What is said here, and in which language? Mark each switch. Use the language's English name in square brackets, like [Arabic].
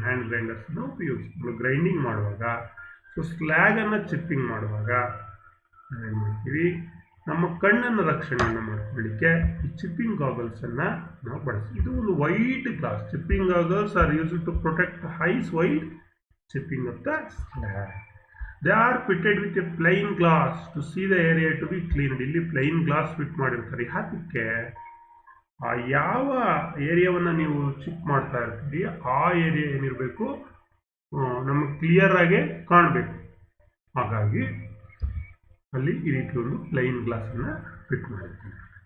[Kannada] Hand ಗ್ರೈಂಡರ್ಸನ್ನು ಉಪಯೋಗಿಸ್ತೀವಿ grinding ಮಾಡುವಾಗ. So ಸ್ಲ್ಯಾಗನ್ನು chipping ಮಾಡುವಾಗ ನಾವೇನು ಮಾಡ್ತೀವಿ, ನಮ್ಮ ಕಣ್ಣನ್ನು ರಕ್ಷಣೆಯನ್ನು ಮಾಡ್ಕೊಳ್ಳಿಕ್ಕೆ ಈ ಚಿಪ್ಪಿಂಗ್ ಗಾಗಲ್ಸನ್ನು ನಾವು ಬಳಸ್ತೀವಿ. ಇದು ಒಂದು [English] White glass. Chipping goggles are used to protect eyes while chipping of the slag. They are fitted with a plain glass to see the area to be cleaned. [Kannada] ಇಲ್ಲಿ ಪ್ಲೈನ್ ಗ್ಲಾಸ್ ಫಿಟ್ ಮಾಡಿರ್ತಾರೆ. ಅದಕ್ಕೆ ಯಾವ ಏರಿಯಾವನ್ನು ನೀವು chip ಮಾಡ್ತಾ ಇರ್ತೀರಿ ಆ area ಏನಿರಬೇಕು, ನಮಗೆ ಕ್ಲಿಯರ್ ಆಗಿ ಕಾಣಬೇಕು. ಹಾಗಾಗಿ ಅಲ್ಲಿ ಈ ರೀತಿ ಒಂದು ಪ್ಲೈನ್ ಗ್ಲಾಸನ್ನು ಫಿಟ್ ಮಾಡಿರ್ತೀವಿ.